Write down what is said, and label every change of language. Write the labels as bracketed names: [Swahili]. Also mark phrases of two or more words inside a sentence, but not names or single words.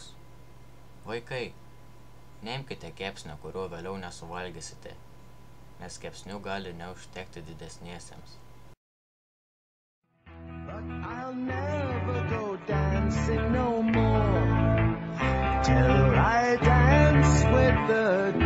[Lithuanian] Vaikai, neimkite kepsnio, kurio vėliau nesuvalgysite, nes kepsnių gali neužtekti didesniesiems. [English] But I'll never go dancing no more till I dance with the